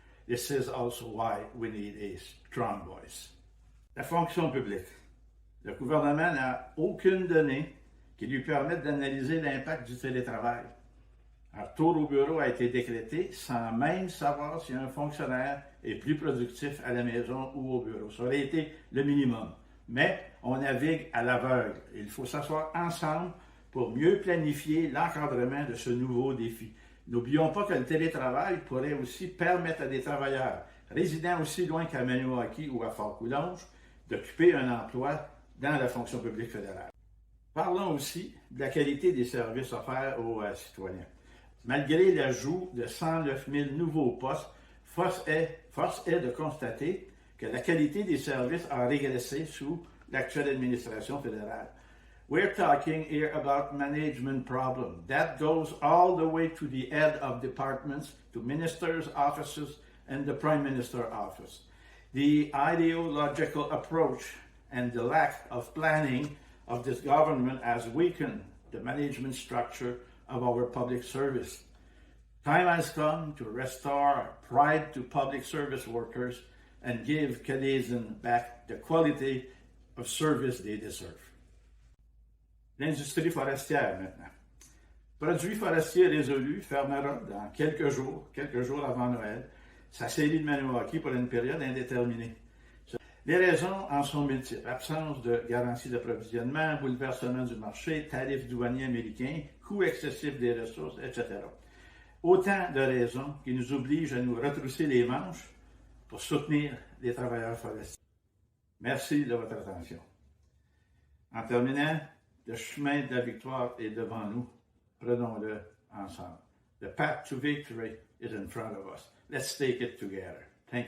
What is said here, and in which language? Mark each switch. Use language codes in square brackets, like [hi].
[en] This is also why we need a strong voice. [fr] La fonction publique. Le gouvernement n'a aucune donnée qui lui permette d'analyser l'impact du télétravail. Un retour au bureau a été décrété sans même savoir si un fonctionnaire est plus productif à la maison ou au bureau. Ça aurait été le minimum. Mais on navigue à l'aveugle. Il faut s'asseoir ensemble pour mieux planifier l'encadrement de ce nouveau défi. N'oublions pas que le télétravail pourrait aussi permettre à des travailleurs résidant aussi loin qu'à Maniwaki ou à Fort-Coulonge d'occuper un emploi dans la fonction publique fédérale. Parlons aussi de la qualité des services offerts aux citoyens. Malgré l'ajout de 109 000 nouveaux postes, force est de constater que la qualité des services a régressé sous l'actuelle administration fédérale. [en] We're talking here about management problem. That goes all the way to the head of departments, to ministers' offices, and the Prime Minister's office. The ideological approach and the lack of planning of this government has weakened the management structure of our public service. Time has come to restore pride to public service workers and give Canadians back the quality of service they deserve. [fr] L'industrie forestière maintenant. Produits forestiers résolu fermera dans quelques jours avant Noël, sa série de Maniwaki pour une période indéterminée. Les raisons en sont multiples. Absence de garantie d'approvisionnement, bouleversement du marché, tarifs douaniers américains, coûts excessifs des ressources, etc. Autant de raisons qui nous obligent à nous retrousser les manches pour soutenir les travailleurs forestiers. Merci de votre attention. En terminant, le chemin de la victoire est devant nous. Prenons-le ensemble. [en] The path to victory is in front of us. Let's take it together. Thank you.